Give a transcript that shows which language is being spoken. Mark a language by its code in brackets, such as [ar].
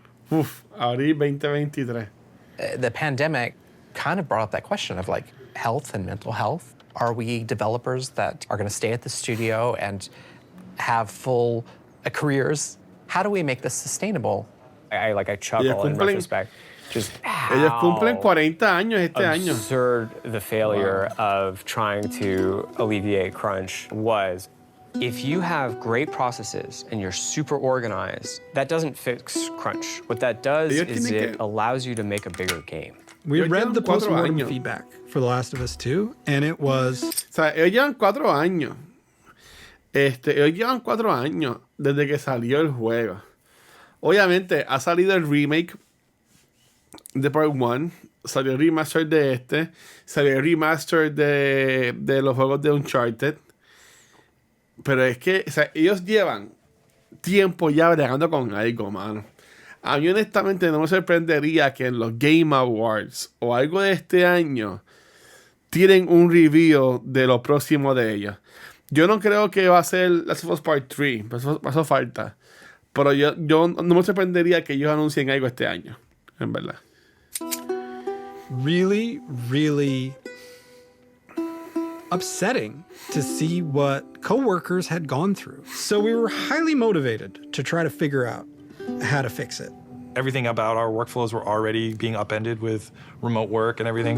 [es] Abril 2023. [en] The pandemic kind of brought up that question of like health and mental health. Are we developers that are going to stay at the studio and have full careers? How do we make this sustainable? I chuckle in retrospect. Just [es] Ellos cumplen 40 años este año. [en] Absurd the failure of trying to alleviate crunch was. If you have great processes and you're super organized, that doesn't fix crunch. What that does is it allows you to make a bigger game. We read the post-mortem feedback for The Last of Us 2, and it was... [es] O sea, ellos llevan 4 años. Ellos llevan 4 años desde que salió el juego. Obviamente, ha salido el remake de Part 1, salió el remaster de salió el remaster de los juegos de Uncharted. Pero es que, o sea, ellos llevan tiempo ya bregando con algo, mano. A mí honestamente no me sorprendería que en los Game Awards o algo de este año tienen un review de lo próximo de ellos. Yo no creo que va a ser Last of Us Part 3, eso falta. Pero yo no me sorprendería que ellos anuncien algo este año, en verdad. [en] Really, really upsetting to see what coworkers had gone through. So we were highly motivated to try to figure out how to fix it. Everything about our workflows were already being upended with remote work and everything.